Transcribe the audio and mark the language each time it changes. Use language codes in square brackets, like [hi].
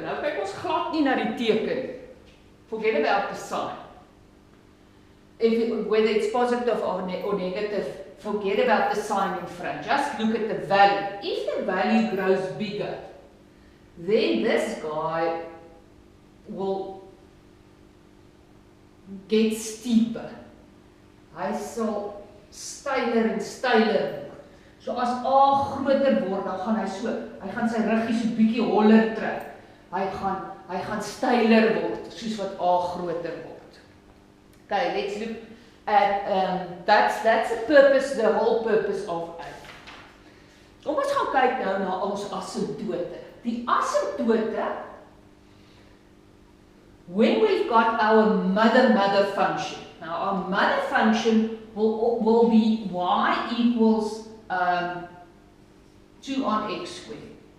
[af] Nou kyk ons glad nie na die teken. [en] Forget about the sign. Whether it's positive or negative, forget about the sign in front. Just look at the value. If the value grows bigger, then this guy will get steeper. [af] Hy sal steiler en steiler word. So as A groter word, dan gaan hy gaan sy ruggie so bietjie holler trek. Hy gaan steiler word, soos wat A groter word. [en] Okay, let's look at, that's the whole purpose of A. [af] Kom ons gaan kyk nou na ons asymptote. Die asymptote, [en] when we've got our mother function, now our mother function will be y equals 2 on x squared.